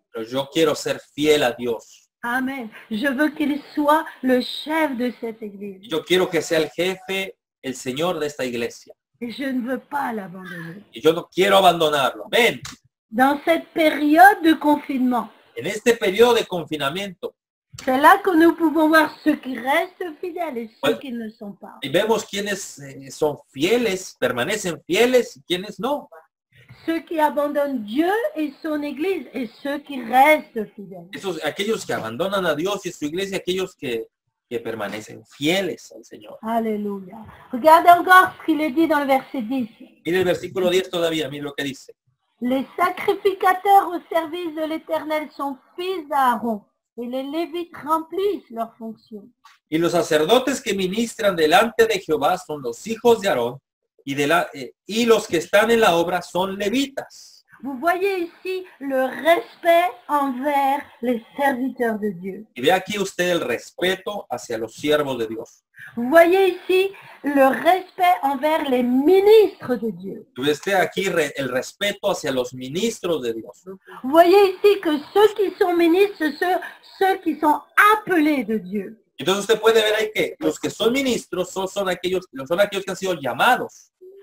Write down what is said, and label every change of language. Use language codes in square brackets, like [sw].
[es] pero yo quiero ser fiel a Dios. Amen. [fr] Je veux qu'il soit le chef de cette église. [es] Yo quiero que sea el jefe, el Señor de esta iglesia. [fr] Et je ne veux pas l'abandonner. [es] Y yo no quiero abandonarlo. Amén. [fr] Dans cette période de confinement, [es] En este periodo de confinamiento, [fr] c'est là que nous pouvons voir ceux qui restent fidèles et ceux Ouais. qui ne le sont pas. [es] y vemos quiénes son fieles, permanecen fieles y quiénes no. [fr] Ceux qui abandonnent Dieu et son Église et ceux qui restent fidèles. [es] Aquellos que abandonan a Dios y su iglesia, aquellos que permanecen fieles al Señor. [fr] Alléluia. Regardez encore ce qu'il est dit dans le verset 10. [es] Mire el versículo 10 todavía, mire lo que dice. [fr] Les sacrificateurs au service de l'Éternel sont fils d'Aaron et les Lévites remplissent leurs fonctions. [es] Y los sacerdotes que ministran delante de Jehová son los hijos de Aarón y los que están en la obra son levitas. [fr] Vous voyez ici le respect envers les serviteurs de Dieu. [es] Y ve aquí usted el respeto hacia los siervos de Dios. [fr] Vous voyez ici le respect envers les ministres de Dieu. [es] Y ve usted aquí el respeto hacia los ministros de Dios. [fr] Vous voyez ici que ceux qui sont ministres, ceux qui sont appelés de Dieu. [es] Entonces usted puede ver ahí que los que son ministros son aquellos que han sido llamados.